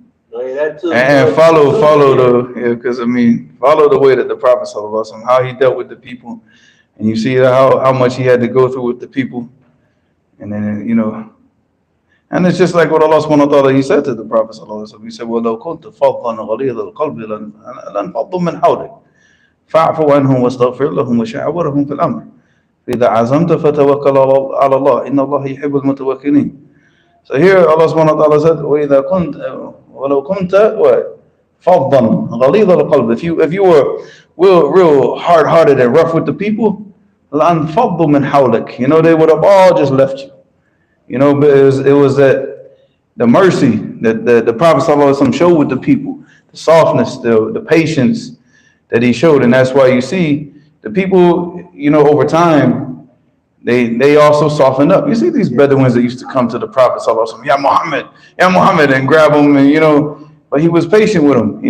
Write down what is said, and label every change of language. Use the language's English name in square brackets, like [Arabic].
[English] No, yeah, that too. And follow because follow the way that the Prophet sallallahu alaihi wasallam, how he dealt with the people, and you see how much he had to go through with the people, and then and it's just like what Allah subhanahu wa ta'ala, he said to the Prophet sallallahu alaihi wasallam. He said, [Arabic] وَلَوْ كُنْتَ فَضًّا غَلِيظَ الْقَلْبِ لَانْفَضُّوا مِنْ حَوْلِكَ فَاعْفُ عَنْهُمْ وَاسْتَغْفِرْ لَهُمْ وَشَاوِرْهُمْ فِي الْأَمْرِ فَإِذَا عَزَمْتَ فَتَوَكَّلْ عَلَى اللَّهِ إِنَّ اللَّهَ يُحِبُّ الْمُتَوَكِّلِينَ. [English] So here Allah subhanahu wa ta'ala said, [Arabic] وَإِذَا كُنْتَ وَلَوْ كُنْتَ فَضًّا غَلِيظَ الْقَلْبِ. [English] If you were real hard-hearted and rough with the people, [Arabic] لَأَنْفَضُّوا مِنْ حَوْلِكَ. [English] They would have all just left you. But it was that the mercy that the Prophet ﷺ showed with the people, the softness, the patience that he showed, and that's why you see the people, over time, they also softened up. You see these Bedouins that used to come to the Prophet ﷺ, Ya Muhammad, and grab him, and but he was patient with them.